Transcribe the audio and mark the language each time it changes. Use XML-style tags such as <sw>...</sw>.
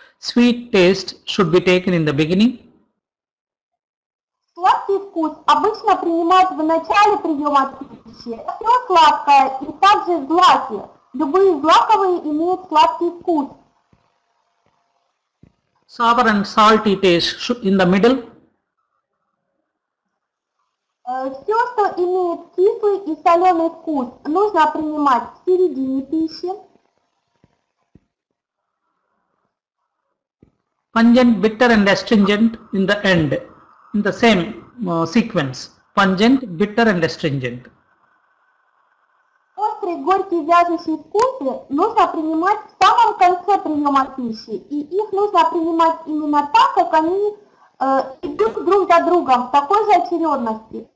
<en>Sweet taste should be taken in the beginning.</en> <ru>Сладкий вкус обычно принимают в начале приема пищи. Все сладкое и также злаки. Любые злаковые имеют сладкий вкус.</ru> <en>Sour and salty taste in the middle.</en> <ru>Все, что имеет кислый и соленый вкус, нужно принимать в середине пищи.</ru> <en>Pungent, bitter and astringent in the end, in the same sequence. Pungent, bitter and astringent.</en> <ru>Острые, горькие, вяжущие вкусы нужно принимать в самом конце приема пищи. И их нужно принимать именно так, как они идут друг за другом, в такой же очередности.</ru>